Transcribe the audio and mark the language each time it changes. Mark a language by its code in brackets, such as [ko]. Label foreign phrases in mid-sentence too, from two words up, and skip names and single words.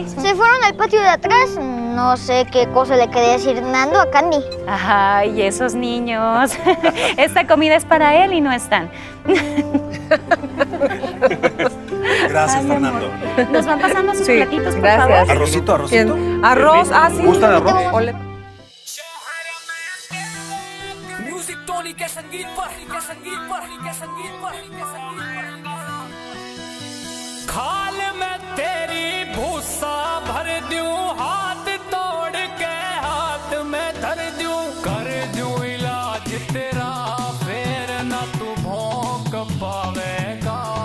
[es] Se fueron al patio de atrás. No sé qué cosa le quería decir Nando a Candy. Ay, esos niños. Esta comida es para él y no están. Gracias, Fernando. Nos van pasando sus platitos, por gracias. favor. Arrocito. Bien. Arroz, sí. ¿Gustan arroz? Ole. [bgc] म्यूजिक टोनी के संगीत पर खाल में तेरी भूसा भर दूं हाथ तोड़ के हाथ में धर दूं कर दूं इलाज तेरा फिर ना तू भौंक पावेगा